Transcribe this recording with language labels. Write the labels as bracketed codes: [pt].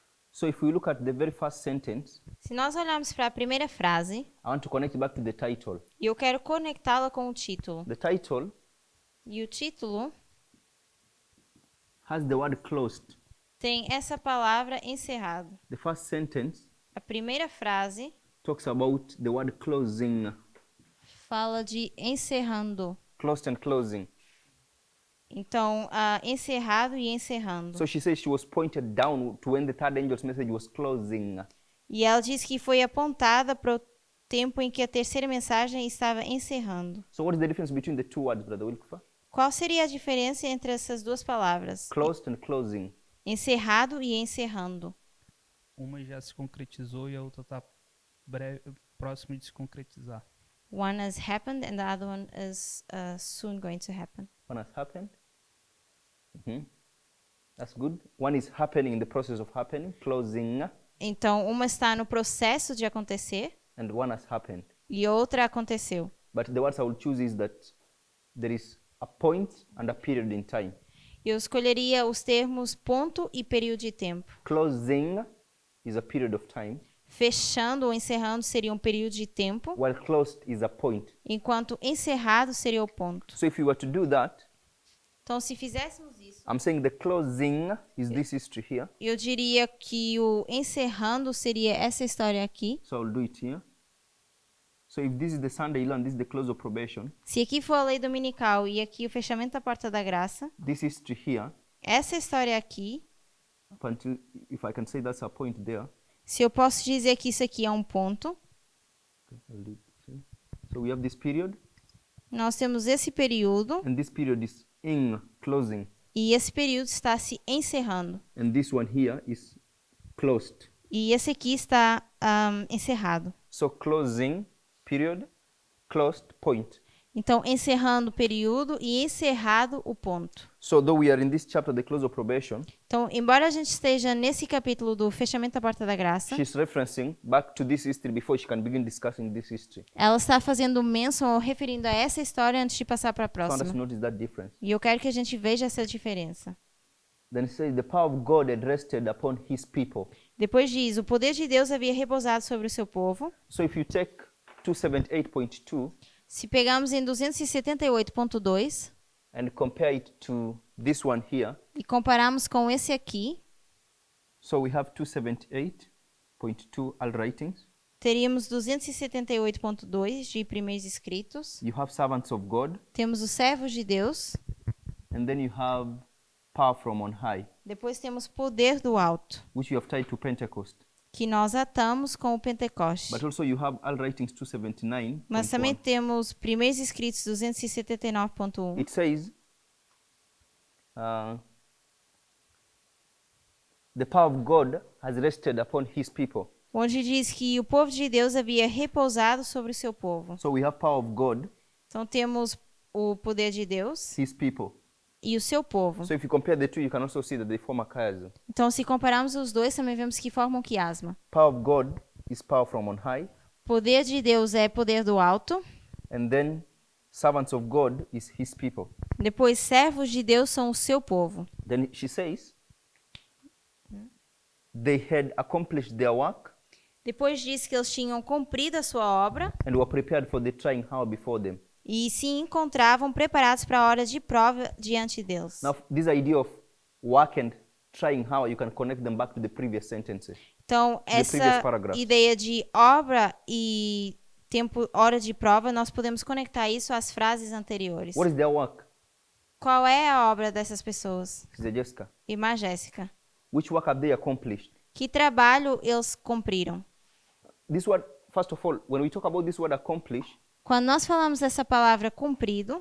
[en] So if we look at the very first sentence, [pt] Se nós olharmos para a primeira frase, [en] I want to connect back to the title. [pt] e eu quero conectá-la com o título. [en] The title [pt] E o título [en] has the word closed. [pt] tem essa palavra encerrado. [en] The first sentence [pt] A primeira frase [en] talks about the word closing. [pt] fala de encerrando. [en] Closed and closing. [pt] Então, encerrado e encerrando. [en] So she says she was pointed down to when the third angel's message was closing. [pt] E ela diz que foi apontada para o tempo em que a terceira mensagem estava encerrando. [en] So what is the difference between the two words, Brother Wilkfer? [pt] Qual seria a diferença entre essas duas palavras? [en] Closed and closing. [pt] Encerrado e encerrando. Uma já se concretizou e a outra está próximo de se concretizar. [en] One has happened and the other one is soon going to happen. One has happened. That's good. One is happening in the process of happening, closing, [pt] Então, uma está no processo de acontecer [en] and one has happened. [pt] e outra aconteceu. [en] But the words I will choose is that there is a point and a period in time. [pt] Eu escolheria os termos ponto e período de tempo. [en] Closing is a period of time, [pt] Fechando ou encerrando seria um período de tempo, [en] while closed is a point. [pt] enquanto encerrado seria o ponto. [en] So if you were to do that, [pt] Então, se fizéssemos isso, [en] I'm saying the closing is this history here. [pt] eu diria que o encerrando seria essa história aqui. [en] So I'll do it here. So if this is the Sunday law and this is the close of probation, [pt] Se aqui for a lei dominical e aqui o fechamento da porta da graça, [en] this history here [pt] Essa história aqui, [en] up until, if I can say that's a point there. [pt] se eu posso dizer que isso aqui é um ponto, [en] I'll leave this here. So we have this period, [pt] nós temos esse período [en] and this period is in closing, [pt] e esse período está se encerrando. [en] and this one here is closed. [pt] E esse aqui está encerrado. [en] So closing period, closed point. [pt] Então, encerrando o período e encerrado o ponto. [en] So though we are in this chapter, the close of probation, [pt] Então, embora a gente esteja nesse capítulo do fechamento da porta da graça, [en] she's referencing back to this history before she can begin discussing this history. [pt] ela está fazendo menção ou referindo a essa história antes de passar para a [en] I want us to [pt] próxima. [en] notice that difference. [pt] E eu quero que a gente veja essa diferença. [en] Then it says the power of God had rested upon his people. [pt] Depois diz, o poder de Deus havia repousado sobre o seu povo. [en] So if you take 278.2 [pt] Se pegamos em 278.2 [en] and compare it to this one here, [pt] e compararmos com esse aqui, [en] so we have 278.2 all writings. [pt] teríamos 278.2 de primeiros escritos. [en] You have servants of God, [pt] Temos os servos de Deus. [en] and then you have power from on high, [pt] Depois temos poder do alto, [en] which you have tied to Pentecost. [pt] que nós atamos com o Pentecoste. [en] But also you have all writings 279. [pt] Mas também temos primeiros escritos 279.1. [en] It says the power of God has rested upon his people. [pt] Onde diz que o povo de Deus havia repousado sobre o seu povo. [en] So we have power of God, [pt] Então temos o poder de Deus [en] his people. [pt] e o seu povo. [en] So if you compare the two, you can also see that they form a chiasm. [pt] Então, se compararmos os dois, também vemos que formam um quiasma. [en] Power of God is power from on high, [pt] Poder de Deus é poder do alto. [en] and then servants of God is his people. [pt] Depois, servos de Deus são o seu povo. [en] Then she says they had accomplished their work [pt] Depois diz que eles tinham cumprido a sua obra [en] and were prepared for the trying hour before them. [pt] e se encontravam preparados para a hora de prova diante deles. [en] Now, this idea of work and trying hour, you can connect them back to the previous sentences. [pt] Então, [en] previous [pt] essa [en] paragraph. [pt] ideia de obra e tempo, hora de prova, nós podemos conectar isso às frases anteriores. [en] What is their work? [pt] Qual é a obra dessas pessoas? [en] Sister Jessica. [pt] Irmã Jéssica. [en] Which work have they accomplished? [pt] Que trabalho eles cumpriram? [en] This word, first of all, when we talk about this word accomplish, [pt] Quando nós falamos dessa palavra cumprido,